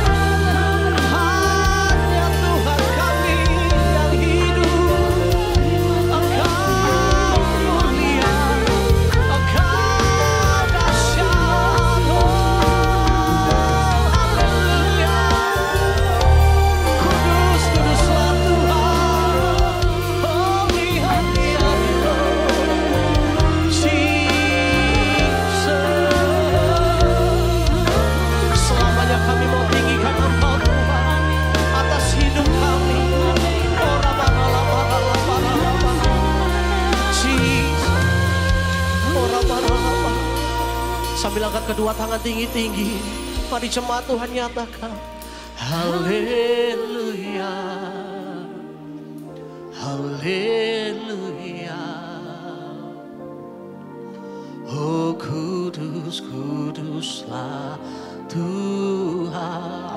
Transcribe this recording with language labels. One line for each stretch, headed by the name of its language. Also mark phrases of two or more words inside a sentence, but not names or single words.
Indonesian: Hanya Tuhan kami yang hidup. Engkau mulia, Engkau dahsyat. Haleluya. Kudus, kuduslah Tuhan.
English: Holy, holy, holy Lord Jesus.
Indonesian: Selamanya kami mau tinggikan Engkau Tuhan atas hidup kami. Oh, Rama-Rama-Rama-Rama-Rama. Jesus. Oh, Rama-Rama. Sambil angkat kedua tangan tinggi-tinggi, mari jemaat Tuhan nyatakan haleluya, haleluya. Oh, kudus, kuduslah Tuhan.